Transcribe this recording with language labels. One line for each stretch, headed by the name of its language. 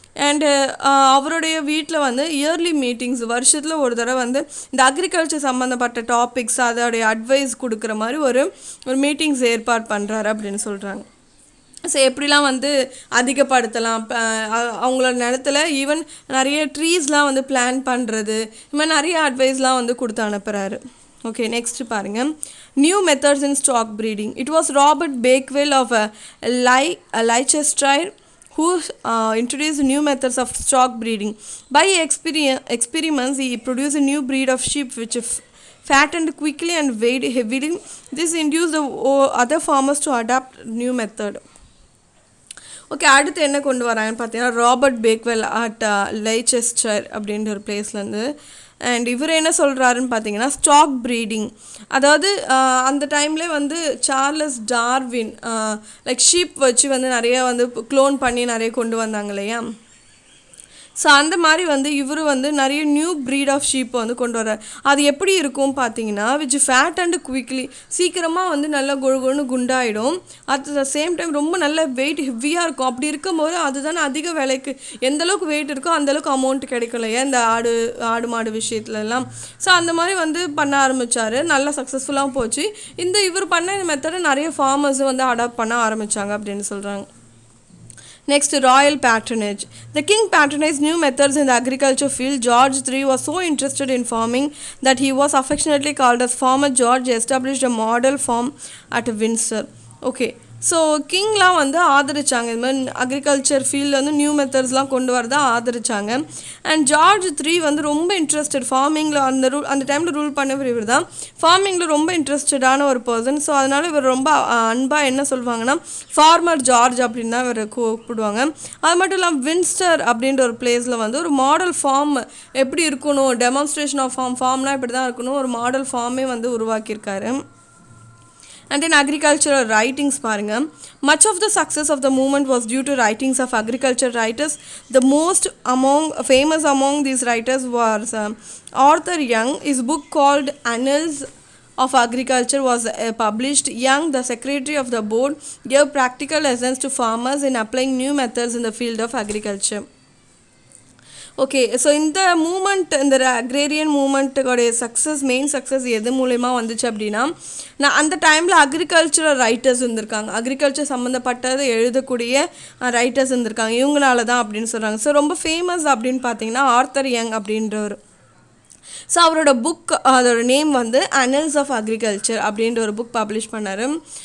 Tamil: And அவருடைய வீட்டில் வந்து இயர்லி மீட்டிங்ஸ் வருஷத்தில் ஒரு தடவை வந்து இந்த அக்ரிகல்ச்சர் சம்மந்தப்பட்ட டாபிக்ஸ் அதோடைய அட்வைஸ் கொடுக்குற மாதிரி ஒரு மீட்டிங்ஸ் ஏற்பாடு பண்ணுறாரு அப்படின்னு சொல்கிறாங்க. ஸோ எப்படிலாம் வந்து அதிகப்படுத்தலாம், அவங்களோட நிலத்துல ஈவன் நிறைய ட்ரீஸ்லாம் வந்து பிளான் பண்ணுறது, இது மாதிரி நிறைய அட்வைஸ்லாம் வந்து கொடுத்து அனுப்புகிறாரு.
English: okay, next
Tamil: பாருங்கள்.
English: New methods in stock breeding. It was Robert Bakewell of Leicester who introduced new methods of stock breeding. By experiments, he produced a new breed of sheep which fattened quickly and weighed heavily. This induced the other farmers to adopt new method.
Tamil: Okay, அடுத்து என்ன கொண்டு வராங்கன்னு பார்த்தீங்கன்னா Robert பேக்வெல் at லைச்செஸ்டர் அப்படின்ற ஒரு பிளேஸ்லேருந்து. And இவர் என்ன சொல்கிறாருன்னு பார்த்தீங்கன்னா ஸ்டாக் ப்ரீடிங், அதாவது அந்த டைம்லேயே வந்து சார்லஸ் டார்வின் லைக் ஷீப் வச்சு வந்து நிறைய வந்து க்ளோன் பண்ணி நிறைய கொண்டு வந்தாங்க இல்லையா. ஸோ அந்த மாதிரி வந்து இவர் வந்து நிறைய நியூ ப்ரீட் ஆஃப் ஷீப்பை வந்து கொண்டு வர்றார். அது எப்படி இருக்கும் பார்த்தீங்கன்னா
English: which fat and quickly,
Tamil: சீக்கிரமாக வந்து நல்லா கொழுன்னு குண்டாயிடும்.
English: at the same time
Tamil: ரொம்ப நல்ல வெயிட் ஹெவியாக இருக்கும். அப்படி இருக்கும்போது அதுதானே அதிக விலைக்கு எந்தளவுக்கு வெயிட் இருக்கோ அந்தளவுக்கு அமௌண்ட் கிடைக்கும் இல்லையா இந்த ஆடு மாடு விஷயத்துலலாம். ஸோ அந்த மாதிரி வந்து பண்ண ஆரம்பித்தார், நல்லா சக்ஸஸ்ஃபுல்லாக போச்சு. இவர் பண்ண இந்த மெத்தடை நிறைய ஃபார்மர்ஸும் வந்து அடாப்ட் பண்ண ஆரம்பித்தாங்க அப்படின்னு சொல்கிறாங்க.
English: Next, royal patronage. The king patronized new methods in the agriculture field. George III was so interested in farming that he was affectionately called as Farmer George. Established a model farm at Windsor. Okay.
Tamil: So கிங்லாம் வந்து ஆதரிச்சாங்க, இது மாதிரி agriculture ஃபீல்டில் வந்து new மெத்தட்ஸ்லாம் கொண்டு வரதான் ஆதரிச்சாங்க. And George III வந்து ரொம்ப interested ஃபார்மிங்கில், அந்த டைமில் ரூல் பண்ணவர் இவர் தான். ஃபார்மிங்கில் ரொம்ப இன்ட்ரெஸ்டடான ஒரு பர்சன். ஸோ அதனால் இவர் ரொம்ப அன்பாக என்ன சொல்லுவாங்கன்னா ஃபார்மர் ஜார்ஜ் அப்படின்னு தான் இவர் கூப்பிடுவாங்க. அது மட்டும் இல்லாமல் வின்ஸ்டர் அப்படின்ற ஒரு பிளேஸில் வந்து ஒரு மாடல் ஃபார்ம் எப்படி இருக்கணும், டெமான்ஸ்ட்ரேஷன் ஆஃப் ஃபார்ம்னா இப்படி தான் இருக்கணும், ஒரு மாடல் ஃபார்மே வந்து உருவாக்கியிருக்காரு.
English: And in agricultural writings
Tamil: பாருங்க,
English: much of the success of the movement was due to writings of agriculture writers. The most famous among these writers was Arthur Young. His book called Annals of Agriculture was published. Young, the secretary of the board, gave practical lessons to farmers in applying new methods in the field of agriculture.
Tamil: Okay, so இந்த moment, இந்த agrarian மூமெண்ட்டுடைய main success எது மூலயமா வந்துச்சு அப்படின்னா, அந்த டைமில் agricultural writers இருந்திருக்காங்க, agriculture சம்மந்தப்பட்டது எழுதக்கூடிய ரைட்டர்ஸ் இருந்திருக்காங்க, இவங்களால தான் அப்படின்னு சொல்கிறாங்க. ஸோ ரொம்ப ஃபேமஸ் அப்படின்னு பார்த்தீங்கன்னா ஆர்த்தர் யங் அப்படின்றவர். ஸோ அவரோட புக், அதோட நேம் வந்து அனல்ஸ் ஆஃப் அக்ரிகல்ச்சர் அப்படின்ற ஒரு புக் பப்ளிஷ் பண்ணார்.